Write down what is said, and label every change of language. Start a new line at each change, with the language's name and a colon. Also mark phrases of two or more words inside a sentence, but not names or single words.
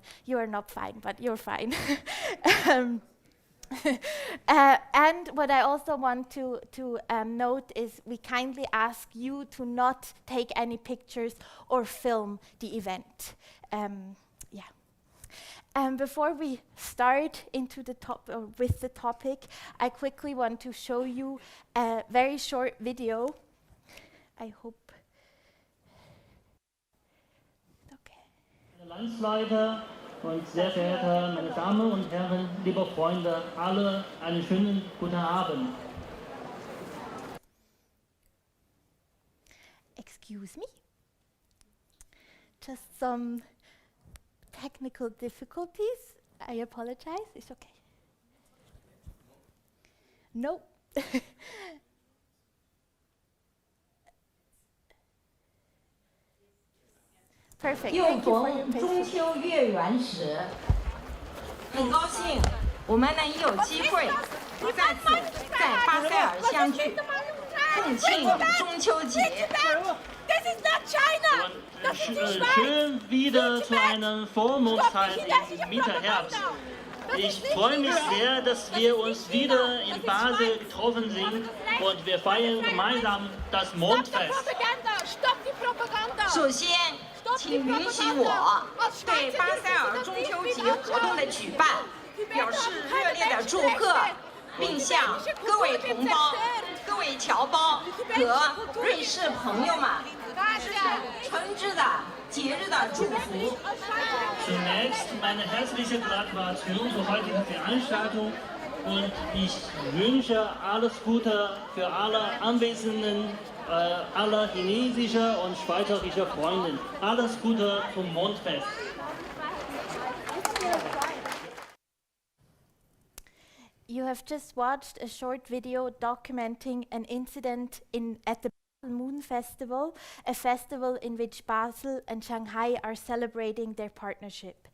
English: You are not fine, but you're fine. And what I also want to note is we kindly ask you to not take any pictures or film the event. Before we start into the with the topic, I quickly want to show you a very short video. I hope. Okay.
German: Landsleiter und sehr verehrte meine Damen und Herren, liebe Freunde, alle einen schönen guten Abend.
English: Excuse me. Just some technical difficulties. I apologize. It's okay. No. Perfect.
Chinese: 又逢中秋月圆时，很高兴我们能有机会再次在巴塞尔相聚，共庆中秋节。
German: Schön wieder zu einer Vormondszeit im Mitte Herbst. Ich freue mich sehr, dass wir uns wieder in Basel getroffen sind und wir feiern gemeinsam das Mondfest.
Chinese: 首先，请允许我对巴塞尔中秋节活动的举办表示热烈的祝贺，并向各位同胞、各位侨胞和瑞士朋友们致诚挚的节日的祝福。
German: Zunächst meine herzliche Gratulation zur heutigen Veranstaltung und ich wünsche alles Gute für alle Anwesenden, alle chinesische und schweizerische Freunde. Alles Gute zum Mondfest.
English: You have just watched a short video documenting an incident at the Moon Festival, a festival in which Basel and Shanghai are celebrating their partnership.